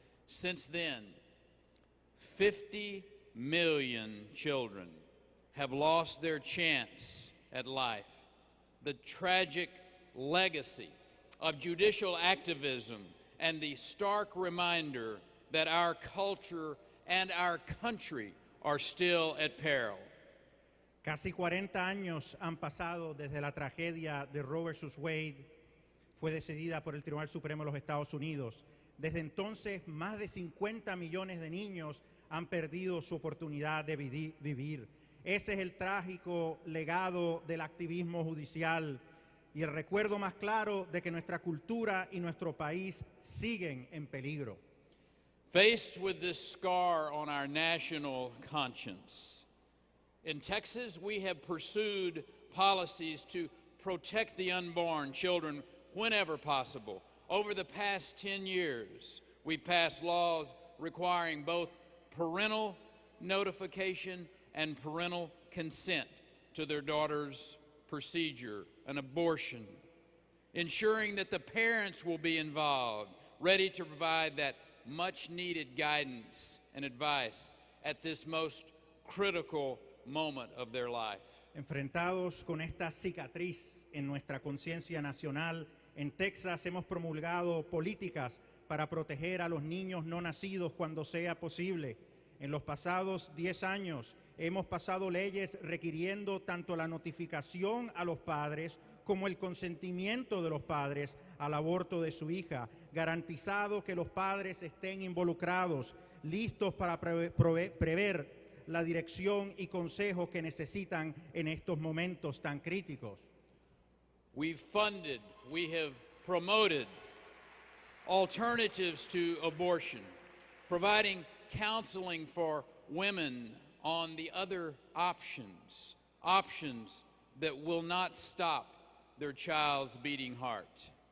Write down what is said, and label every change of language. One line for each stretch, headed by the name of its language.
English: Since then, 50 million children have lost their chance at life. The tragic legacy of judicial activism and the stark reminder that our culture and our country are still at peril.
Spanish: Casi 40 años han pasado desde la tragedia de Roe versus Wade fue decidida por el Tribunal Supremo de los Estados Unidos. Desde entonces, más de 50 millones de niños han perdido su oportunidad de vivir. Ese es el trágico legado del activismo judicial y el recuerdo más claro de que nuestra cultura y nuestro país siguen en peligro.
English: Faced with this scar on our national conscience, in Texas, we have pursued policies to protect the unborn children whenever possible. Over the past 10 years, we passed laws requiring both parental notification and parental consent to their daughter's procedure, an abortion, ensuring that the parents will be involved, ready to provide that much-needed guidance and advice at this most critical moment of their life.
Spanish: Enfrentados con esta cicatriz en nuestra conciencia nacional, en Texas hemos promulgado políticas para proteger a los niños no nacidos cuando sea posible. En los pasados 10 años hemos pasado leyes requiriendo tanto la notificación a los padres como el consentimiento de los padres al aborto de su hija, garantizado que los padres estén involucrados, listos para prever la dirección y consejo que necesitan en estos momentos tan críticos.
English: We've funded, we have promoted alternatives to abortion, providing counseling for women on the other options that will not stop their child's beating heart.